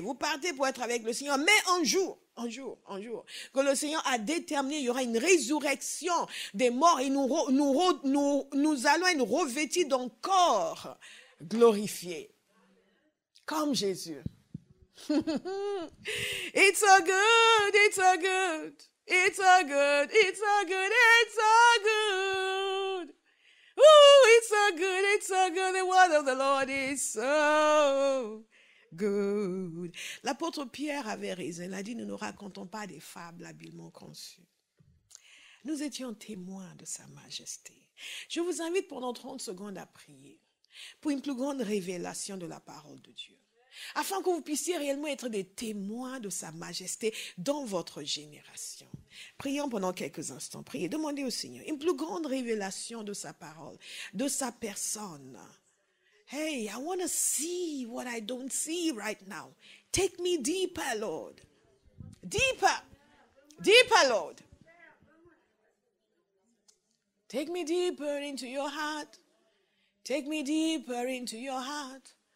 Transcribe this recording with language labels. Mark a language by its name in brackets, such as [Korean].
[French] Vous partez pour être avec le Seigneur, mais un jour, que le Seigneur a déterminé, il y aura une résurrection des morts et nous allons être revêtis d'un corps glorifié, comme Jésus. [English] It's so good, it's so good, it's so good, it's so good, it's so good. Ooh, it's so good, it's so good. The word of the Lord is so good. [French] L'apôtre Pierre avait raison. Il a dit, nous ne racontons pas des fables habilement conçues. Nous étions témoins de sa majesté. Je vous invite pendant 30 secondes à prier pour une plus grande révélation de la parole de Dieu, afin que vous puissiez réellement être des témoins de sa majesté dans votre génération. Prions pendant quelques instants. Priez, demandez au Seigneur une plus grande révélation de sa parole, de sa personne. [English] Hey, I want to see what I don't see right now. Take me deeper, Lord. Deeper. Deeper, Lord. Take me deeper into your heart. Take me deeper into your heart.